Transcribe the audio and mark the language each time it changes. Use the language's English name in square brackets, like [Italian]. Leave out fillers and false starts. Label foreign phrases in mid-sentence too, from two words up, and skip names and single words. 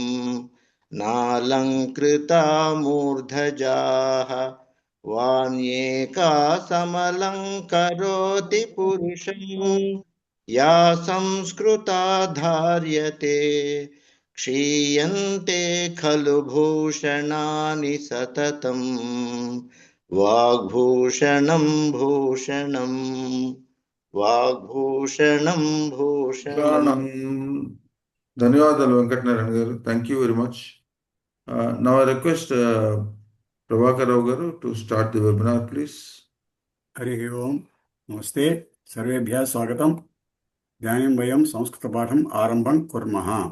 [Sanskrit] नालङ्कृता मूर्धजाः वाण्येकासमलङ्करोति पुरुषं या संस्कृता धार्यते क्षीयन्ते खलु भूषणानि सततम् वाग्भूषणं भूषणं वाग्भूषणं भूषणम्. [Telugu] ధన్యవాదాలు వెంకటనారాయణ గారు. [English] Thank you very much. Now I request ప్రభాకర్ రావు గారు to start the webinar please. [Sanskrit] हरिः ओम्. नमस्ते, सर्वेभ्यः स्वागतम्. इदानीं वयं संस्कृतपाठम् आरम्भं कुर्मः.